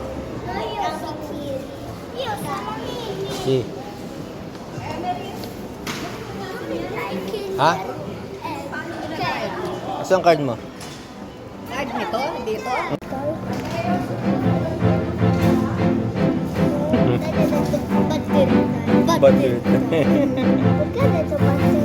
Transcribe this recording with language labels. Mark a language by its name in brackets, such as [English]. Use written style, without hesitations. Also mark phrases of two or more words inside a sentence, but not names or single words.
[Italian] No, io sono Kiri. Io sono Mini. Sì. Dai, Kiri. Ha? Ok. [Filipino] Saan card mo? Card nito, dito. Butter. Butter. [Italian] Perché ha detto butter?